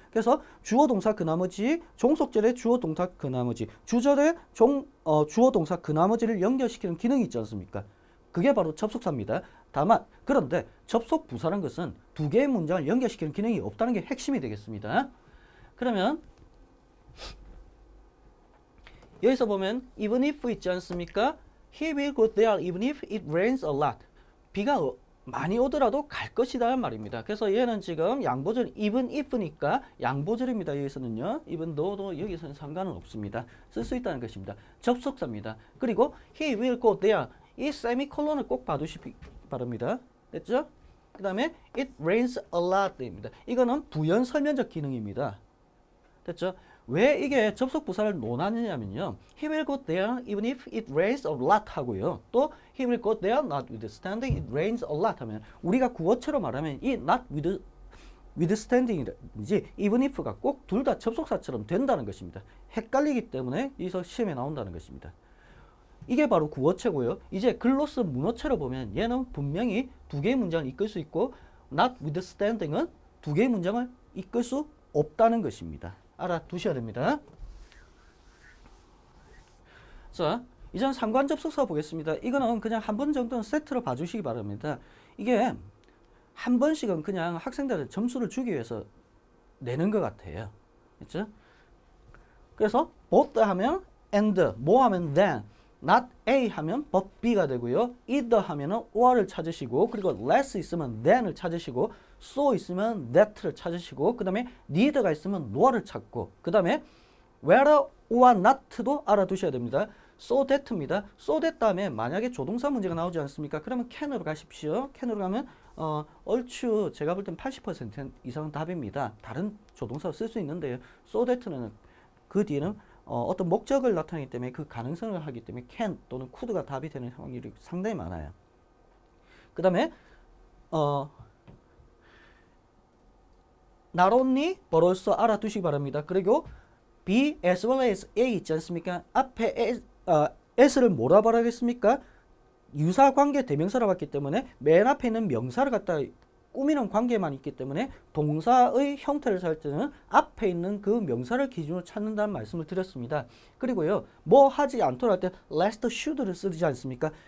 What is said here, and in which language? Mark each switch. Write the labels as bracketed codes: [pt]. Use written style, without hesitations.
[ko] 그래서 주어, 동사, 그 나머지, 종속절의 주어, 동사, 그 나머지, 주절의 주어, 동사, 그 나머지를 연결시키는 기능이 있지 않습니까? 그게 바로 접속사입니다. 다만 그런데 접속부사라는 것은 두 개의 문장을 연결시키는 기능이 없다는 게 핵심이 되겠습니다. 그러면 여기서 보면 even if 있지 않습니까? [en] He will go there even if it rains a lot. [ko] 비가 많이 오더라도 갈 것이다 말입니다. 그래서 얘는 지금 양보절 even if니까 양보절입니다. 여기서는요. even though도 여기서는 상관은 없습니다. 쓸 수 있다는 것입니다. 접속사입니다. 그리고 [en] he will go there. [ko] 이 세미콜론을 꼭 봐두시기 바랍니다. 됐죠? 그 다음에 [en] it rains a lot입니다. [ko] 이거는 부연 설명적 기능입니다. 됐죠? 왜 이게 접속 부사를 논하느냐면요. [en] He will go there even if it rains a lot [ko] 하고요. 또 [en] he will go there notwithstanding it rains a lot [ko] 하면 우리가 구어체로 말하면 이 not withstanding이든지 even if가 꼭 둘 다 접속사처럼 된다는 것입니다. 헷갈리기 때문에 여기서 시험에 나온다는 것입니다. 이게 바로 구어체고요. 이제 글로스 문어체로 보면 얘는 분명히 두 개의 문장을 이끌 수 있고 notwithstanding은 두 개의 문장을 이끌 수 없다는 것입니다. 알아두셔야 됩니다. 자, 이제는 상관 접속사 보겠습니다. 이거는 그냥 한 번 정도는 세트로 봐주시기 바랍니다. 이게 한 번씩은 그냥 학생들한테 점수를 주기 위해서 내는 것 같아요. 그렇죠? 그래서 both 하면 and, more 하면 than, not A 하면 but B가 되고요. either 하면은 or를 찾으시고, 그리고 less 있으면 than을 찾으시고, so 있으면 that를 찾으시고, 그 다음에 neither가 있으면 nor를 찾고, 그 다음에 whether or not도 알아두셔야 됩니다. so that입니다. so that 다음에 만약에 조동사 문제가 나오지 않습니까? 그러면 can으로 가십시오. can으로 가면 얼추 제가 볼 땐 80% 이상은 답입니다. 다른 조동사 쓸 수 있는데요. so that는 그 뒤에는 어떤 목적을 나타내기 때문에 그 가능성을 하기 때문에 can 또는 could가 답이 되는 확률이 상당히 많아요. 그 다음에 not only but also 알아두시기 바랍니다. 그리고 B as well as A 있지 않습니까? 앞에 S를 뭐라 말하겠습니까? 유사관계 대명사라 봤기 때문에 맨 앞에 있는 명사를 갖다 꾸미는 관계만 있기 때문에 동사의 형태를 살 때는 앞에 있는 그 명사를 기준으로 찾는다는 말씀을 드렸습니다. 그리고요, 뭐 하지 않도록 할 때 lest should를 쓰지 않습니까?